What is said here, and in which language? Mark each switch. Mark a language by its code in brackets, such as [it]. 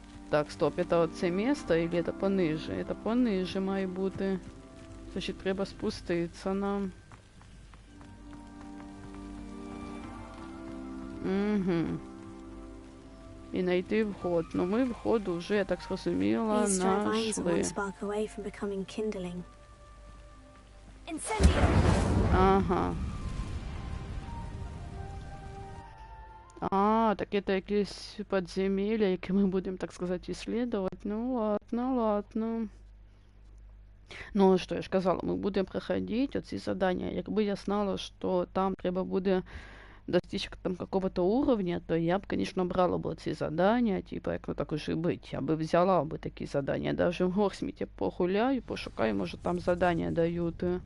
[ru] Так, стоп, это [uk] оце [ru] место или это пониже? Это пониже [uk] має бути. Значить, треба спуститися нам. Угу. І знайти вход. Ну ми вход уже, я так зрозуміла, нашли. Ага. А, так это якісь подземелья, які ми будемо, так сказати, исследовать. Ну ладно, ладно. Ну, що я ж казала, ми будемо проходити оці задання. [ru] Якби я знала, що там треба буде достичь там какого-то уровня, то я бы, конечно, брала бы эти задания, типа, як ну так уже быть, я бы взяла бы такие задания. Даже в Горсмите погуляю, [uk] пошукаю, [ru] может, там задания дают.